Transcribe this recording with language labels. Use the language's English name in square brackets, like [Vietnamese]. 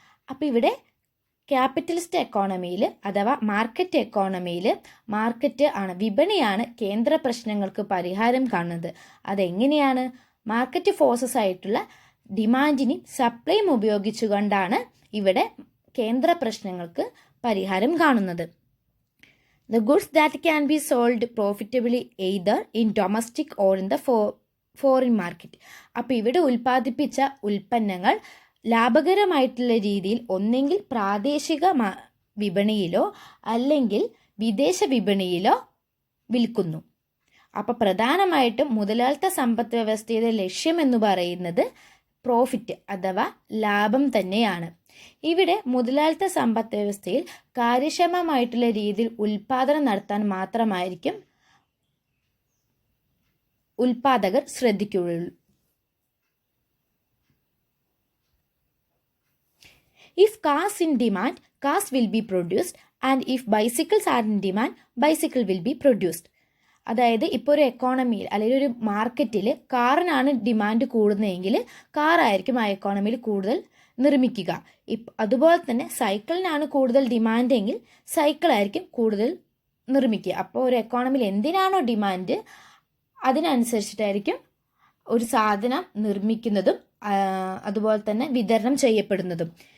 [Malayalam] അപ്പോൾ ഇവിടെ ക്യാപിറ്റലിസ്റ്റ് എക്കോണമിയിൽ അഥവാ മാർക്കറ്റ് എക്കോണമിയിൽ മാർക്കറ്റ് ആണ്, വിപണിയാണ് കേന്ദ്ര പ്രശ്നങ്ങൾക്ക് പരിഹാരം കാണുന്നത്. അതെങ്ങനെയാണ്? മാർക്കറ്റ് ഫോഴ്സസ് ആയിട്ടുള്ള ഡിമാൻഡിനെയും സപ്ലൈയും ഉപയോഗിച്ചുകൊണ്ടാണ് ഇവിടെ കേന്ദ്ര പ്രശ്നങ്ങൾക്ക് പരിഹാരം കാണുന്നത്. [English] The goods that can be sold profitably either in domestic or in the foreign market. [Malayalam] അപ്പോൾ ഇവിടെ ഉൽപ്പാദിപ്പിച്ച ഉൽപ്പന്നങ്ങൾ ലാഭകരമായിട്ടുള്ള രീതിയിൽ ഒന്നെങ്കിൽ പ്രാദേശിക വിപണിയിലോ അല്ലെങ്കിൽ വിദേശ വിപണിയിലോ വിൽക്കുന്നു. അപ്പോൾ പ്രധാനമായിട്ടും മുതലാളിത്ത സമ്പദ് വ്യവസ്ഥയുടെ ലക്ഷ്യം എന്ന് പറയുന്നത് പ്രോഫിറ്റ് അഥവാ ലാഭം തന്നെയാണ്. ഇവിടെ മുതലാളിത്ത സമ്പദ് വ്യവസ്ഥയിൽ കാര്യക്ഷമമായിട്ടുള്ള രീതിയിൽ ഉൽപാദനം നടത്താൻ മാത്രമായിരിക്കും ഉൽപാദകർ ശ്രദ്ധിക്കുകയുള്ളൂ. [English] If cars in demand, cars will be produced, and if bicycles are in demand, bicycle will be produced. [Malayalam] അതായത് ഇപ്പോൾ ഒരു എക്കോണമിയിൽ അല്ലെങ്കിൽ ഒരു മാർക്കറ്റിൽ കാറിനാണ് ഡിമാൻഡ് കൂടുന്നതെങ്കിൽ കാറായിരിക്കും ആ എക്കോണമിയിൽ കൂടുതൽ നിർമ്മിക്കുക. അതുപോലെ തന്നെ സൈക്കിളിനാണ് കൂടുതൽ ഡിമാൻഡ് എങ്കിൽ സൈക്കിളായിരിക്കും കൂടുതൽ നിർമ്മിക്കുക. അപ്പോൾ ഒരു എക്കോണമിയിൽ എന്തിനാണോ ഡിമാൻഡ് അതിനനുസരിച്ചിട്ടായിരിക്കും ഒരു സാധനം നിർമ്മിക്കുന്നതും അതുപോലെ തന്നെ വിതരണം ചെയ്യപ്പെടുന്നതും.